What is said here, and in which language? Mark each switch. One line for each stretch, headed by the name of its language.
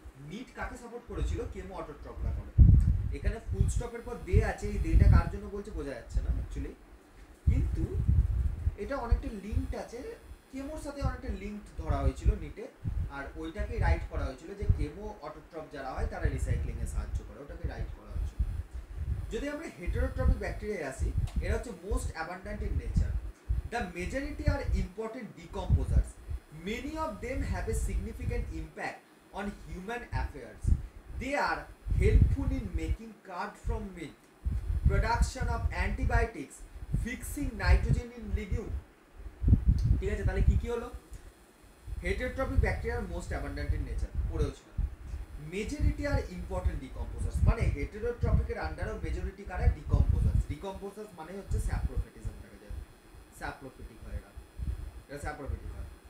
Bangla: NEET কাকে support করেছিল, chemo অটোট্রপরা করে। এখানে ফুল স্টপের পর দে আছে, এই দেটা কার জন্য বলছে বোঝা যাচ্ছে না অ্যাকচুয়ালি, কিন্তু এটা অনেকটা লিঙ্কড আছে, কেমোর সাথে অনেকটা লিঙ্ক ধরা হয়েছিল নিটে, আর ওইটাকে রাইট করা হয়েছিল যে কেমো অটোট্রপ যারা হয় তারা রিসাইক্লিং এ সাহায্য করে, ওটাকে রাইট করা হয়েছিল। যদি আমরা হেটেরোট্রপিক ব্যাকটেরিয়ায় আসি, এরা হচ্ছে
English: Most abundant in nature, The majority are important decomposers. Many of them have a significant impact on human affairs. They are helpful in making curd from milk, production of antibiotics, fixing nitrogen in legume.
Bangla: ঠিক আছে, তাহলে কি কি হলো? হেটারোট্রপিক bacteria আর
English: most abundant in nature
Bangla: পড়েও ছিল।
English: majority are important decomposers,
Bangla: মানে হেটারোট্রপিকের আন্ডারেও majority কারা? ডিকম্পোজার্স। ডিকম্পোজার্স মানে হচ্ছে স্যাপ্রোফিটিজমটাকে যায়, স্যাপ্রোফিটিক হয় এরা, এটা স্যাপ্রোফিটিক হয়।